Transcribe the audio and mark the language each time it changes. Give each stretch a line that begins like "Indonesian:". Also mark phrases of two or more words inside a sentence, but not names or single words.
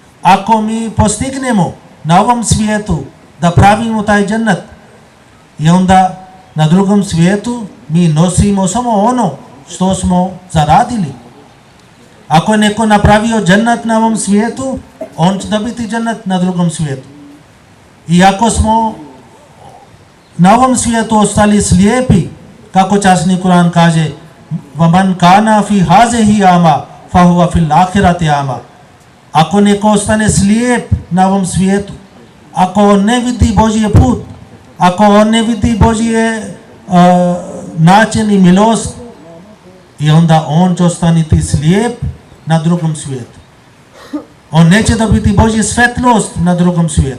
Bosnian: Ako mi postignemo na ovom svijetu da pravimo taj džennet i onda na drugom svijetu mi nosimo samo ono što smo zaradili. Ako je neko napravio džennet na ovom svijetu, on će dobiti džennet na drugom svijetu. I ako smo na ovom svijetu ostali slijepi, kako časni Kur'an kaže,
Arabic: وَمَنْ كَانَ فِي هَذِهِ أَعْمَى فَهُوَ فِي الْآخِرَةِ أَعْمَى.
Bosnian: Ako neko ostane slijep na ovom svijetu, ako on ne vidi Božji put, ako on ne vidi Božji način i milost, i onda on će ostaniti slijep na drugom svijetu. On neće dobiti Božju svetlost na drugom svijetu.